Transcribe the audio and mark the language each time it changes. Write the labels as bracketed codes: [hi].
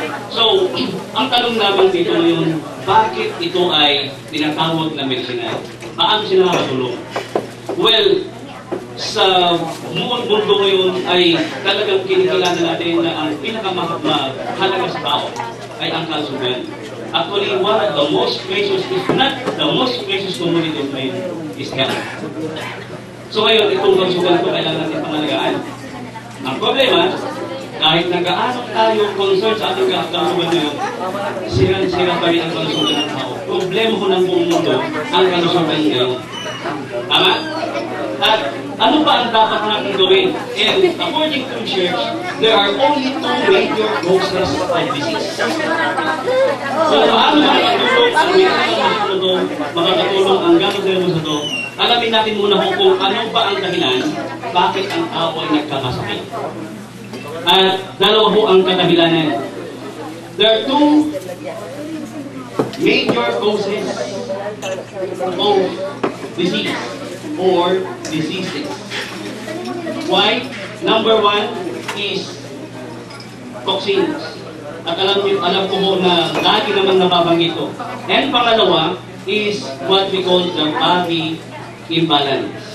[tl] So, ang tanong naman dito ngayon, bakit ito ay tinatawag na medicinal? Paano sila nakatulong? Well, sa mundo ngayon ay talagang kinikilala natin na ang pinakamahalaga sa tao ay ang kalusugan. [en] Actually, one of the most precious, if not the most precious commodity of man, is health. [tl] So ngayon, itong kalusugan ito kailangan natin pangalagaan. Ang problema, kahit nag-aano tayo concern sa ating kalusugan ngayon, sira pa rin ang kalusugan ng tao. Problema ko ng buong mundo ang kalusugan ngayon. Tama? At ano ba ang dapat natin gawin? [en] And according to the church, there are only 2 major causes of disease. [tl] So paano makakatulong ang medical ito, makakatulong ang ganodermas ito? Alamin natin muna kung ano ba ang dahilan bakit ang tao ay nagkakasakit. At dalawa ho ang kadahilanan. [en] There are 2 major causes of disease or diseases. Why? Number 1 is toxins. [tl] At alam ko ho na lagi naman nababanggit ito. And pangalawa [en] is what we call the body imbalance.